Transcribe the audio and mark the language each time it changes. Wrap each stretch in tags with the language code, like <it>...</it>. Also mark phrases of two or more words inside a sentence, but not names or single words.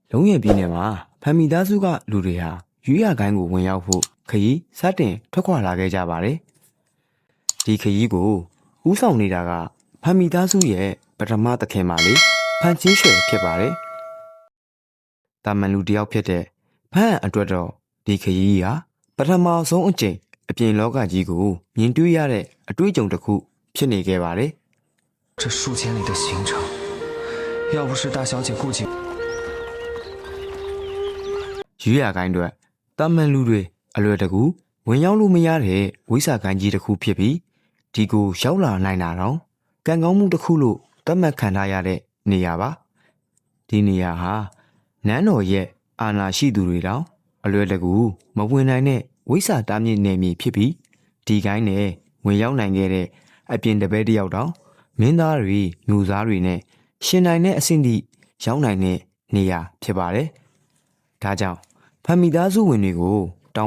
<my>လုံးရပြည်နယ်မှာဖမ်းမိသားစုကလူတွေဟာရွေးရကိုင်းကိုဝင်ရောက်ဖို့ခရီးစတင်ထွက်ခွာလာခဲ့ကြပါတယ်။ဒီခရီးကိုဦးဆောင်နေတာကဖမ်းမိသားစုရဲ့ပထမသခင်မလေးဖန်ချင်းရွှေဖြစ်ပါတယ်။တာမန်လူတယောက်ဖြစ်တဲ့ဖမ်းအတွက်တော့ဒီခရီးဟာပထမဆုံးအကြိမ်အပြင်လောကကြီးကိုမြင်တွေ့ရတဲ့အတွေ့အကြုံတစ်ခုဖြစ်နေခဲ့ပါတယ်</my> <zh>။这数千里的行程，要不是大小姐顾及。</zh> <my>ရွေးရကိုင်းအတွက်တာမန်လူတွေအလွယ်တကူဝင်ရောက်လို့မရတဲ့ဝိစာကိုင်းကြီးတစ်ခုဖြစ်ပြီးဒီကိုရောက်လာနိုင် တာတော့ကံကောင်းမှုတစ်ခုလို့သတ်မှတ်ခံထားရတဲ့နေရာပါဒီနေရာဟာနန်းတော်ရဲ့အာဏာရှိသူတွေတောင်အလွယ်တကူမဝင်နိုင်တဲ့ဝိစာတားမြစ်နယ်မြေဖြစ်ပြီးဒီကိုင်းနဲ့ဝင်ရောက်နိုင်ခဲ့တဲ့အပြင်တပည့်တယောက်တောင်မင်းသားတွေမျိုးစားတွေနဲ့ရှင်နိုင်တဲ့အဆင့်ထိရောက်နိုင်တဲ့နေရာဖြစ်ပါတယ်ဒါကြောင့်ဖမ်းမိသားစုဝင်တွေကိုတော</my>